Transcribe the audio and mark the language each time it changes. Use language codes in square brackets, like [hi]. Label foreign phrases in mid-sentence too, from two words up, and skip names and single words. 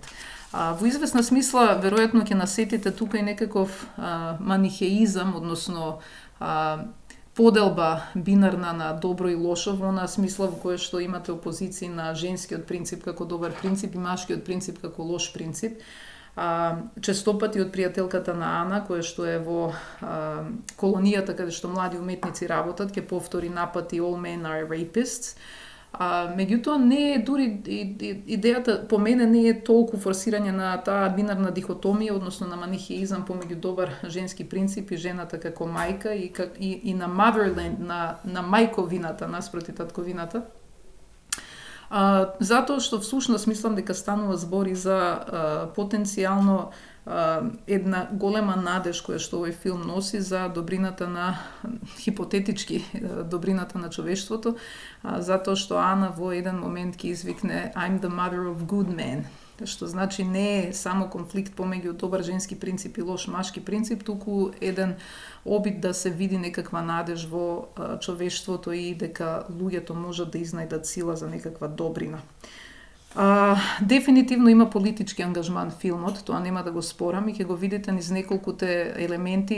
[mk] Во известна смисла, веројатно ќе насетите тука и некаков манихеизам, односно поделба бинарна на добро и лошо, во онаа смисла во која што имате опозиции на женскиот принцип како добар принцип и машкиот принцип како лош принцип. Честопати од пријателката на Ана, која што е во колонијата каде што млади уметници работат, ќе повтори напати [en] all men are rapists. [mk] Меѓутоа, не е дури идејата, по мене не е толку форсирање на таа бинарна дихотомија, односно на манихеизам помеѓу добар женски принцип и жената како мајка и на motherland, на мајковината наспроти татковината. Затоа што всушност мислам дека станува збори за потенцијално една голема надеж која што овој филм носи за добрината на, хипотетички, добрината на човештвото, затоа што Ана во еден момент ќе извикне [en] I'm the mother of good men, [mk] што значи не е само конфликт помеѓу добар женски принцип и лош машки принцип, туку еден обид да се види некаква надеж во човештвото и дека луѓето можат да изнајдат сила за некаква добрина. Дефинитивно има политички ангажман филмот, тоа нема да го спорам и ќе го видите низ неколкуте елементи.